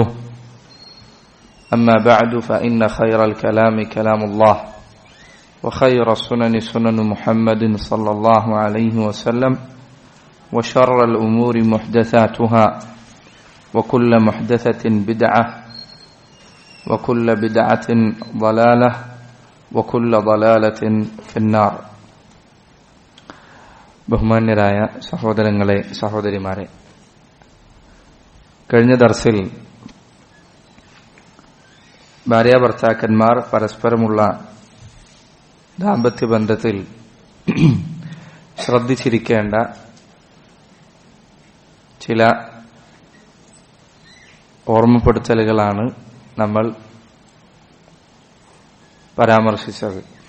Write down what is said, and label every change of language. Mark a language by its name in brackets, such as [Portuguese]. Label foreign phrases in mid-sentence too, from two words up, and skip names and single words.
[Arabic] أما بعد فإن خير الكلام كلام الله، وخير السنن سنن محمد صلى الله عليه وسلم، وشر الأمور محدثاتها، وكل محدثة بدعة، وكل بدعة ضلالة، وكل ضلالة في النار. [Malayalam] ബഹുമാന്യരായ സഹോദരങ്ങളെ, സഹോദരിമാരെ, കഴിഞ്ഞ ദർസിൽ ഭാര്യാഭർത്താക്കന്മാർ പരസ്പരമുള്ള ദാമ്പത്യബന്ധത്തിൽ ശ്രദ്ധിച്ചിരിക്കേണ്ട ചില ഓർമ്മപ്പെടുത്തലുകളാണ് നമ്മൾ പരാമർശിച്ചത്.